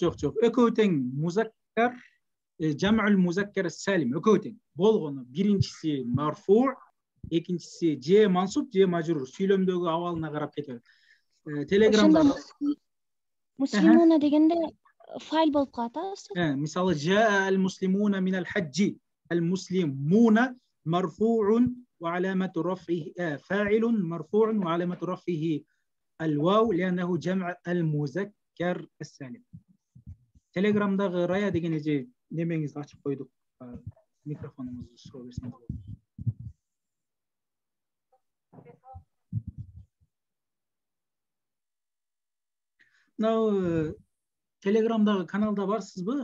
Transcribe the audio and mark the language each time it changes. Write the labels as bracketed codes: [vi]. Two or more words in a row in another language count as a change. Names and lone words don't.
[ky] Экөө тең музаккар, [ar] جمع المذكر السالم [ky] экөө тең. Болгону биринчиси марфу, экинчиси же мансуп, же мажрур. Сүйлөмдөгү абалына карап кетет. Телеграмда муслимуна дегенде файл болуп калат, а? [ar] Мисалы جاء المسلمون من الحج. Ал المسلمون مرفوع وعلامة رفعه فاعل مرفوع وعلامة رفعه الواو لأنه جمع المذكر السالم. [ky] Телеграмдагы Рая деген эже немеңизди ачып койдук. Микрофонуңузду суроо берсеңиз болот. Мына Телеграмдагы каналда барсызбы?